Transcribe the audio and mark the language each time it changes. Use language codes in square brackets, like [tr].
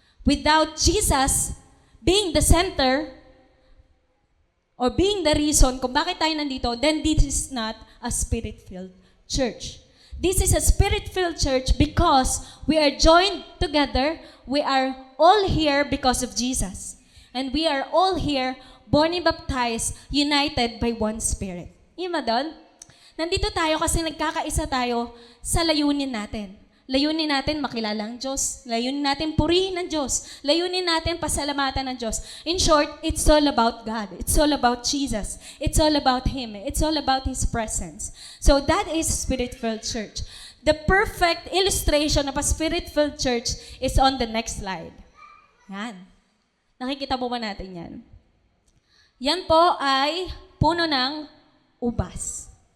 [en] Without Jesus being the center or being the reason [tl] kung bakit tayo nandito, [en] then this is not a Spirit-filled church. This is a Spirit-filled church because we are joined together. We are all here because of Jesus. And we are all here, born and baptized, united by one Spirit. [tl] Yung doon? Nandito tayo kasi nagkakaisa tayo sa layunin natin. Layunin natin makilala ang Diyos. Layunin natin purihin ang Diyos. Layunin natin pasalamatan ng Diyos. [en] In short, it's all about God. It's all about Jesus. It's all about Him. It's all about His presence. So that is Spirit-filled church. The perfect illustration of a Spirit-filled church is on the next slide. [tl] Yan. Nakikita po ba natin yan? Yan po ay puno ng ubas.